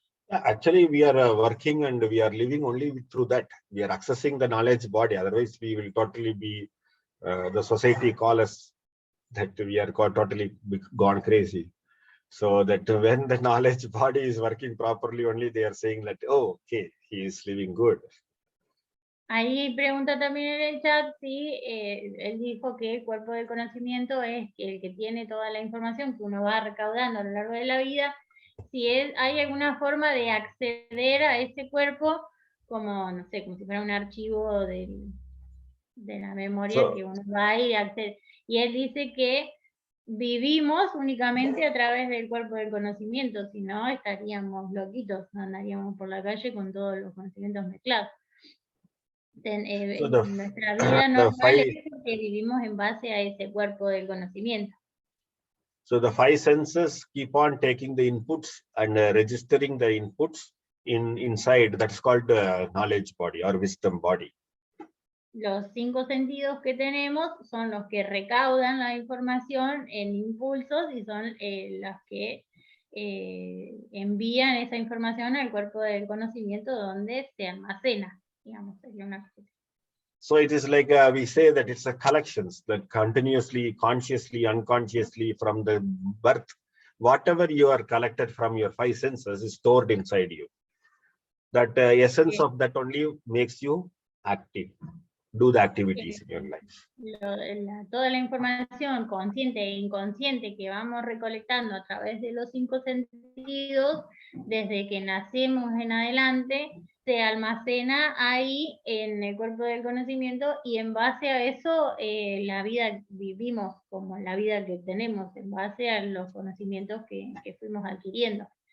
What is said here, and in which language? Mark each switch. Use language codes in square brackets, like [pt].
[en] Actually, we are working and we are living only through that. We are accessing the knowledge body. Otherwise, we will totally be, the society call us that we are totally gone crazy. So that when the knowledge body is working properly, only they are saying that, oh, okay, he is living good. [es] Ahí pregunta también en el chat si él dijo que el cuerpo del conocimiento es el que tiene toda la información que uno va recaudando a lo largo de la vida, si hay alguna forma de acceder a ese cuerpo como, no sé, como si fuera un archivo de la memoria que uno va y accede. Y él dice que vivimos únicamente a través del cuerpo del conocimiento, si no estaríamos loquitos, andaríamos por la calle con todos los conocimientos mezclados. Nuestra vida normal es porque vivimos en base a ese cuerpo del conocimiento. [en] So the five senses keep on taking the inputs and registering the inputs inside. That's called the knowledge body or wisdom body. [es] Los 5 sentidos que tenemos son los que recaudan la información en impulsos y son los que envían esa información al cuerpo del conocimiento donde se almacena, digamos, sería una cosa. [en] So it is like we say that it's a collections that continuously, consciously, unconsciously from the birth, whatever you are collected from your five senses is stored inside you. That essence of that only makes you active. Do the activities in your life. [es] Toda la información consciente e inconsciente que vamos recolectando a través de los 5 sentidos, desde que nacemos en adelante, se almacena ahí en el cuerpo del conocimiento y en base a eso la vida vivimos como la vida que tenemos, en base a los conocimientos que fuimos adquiriendo.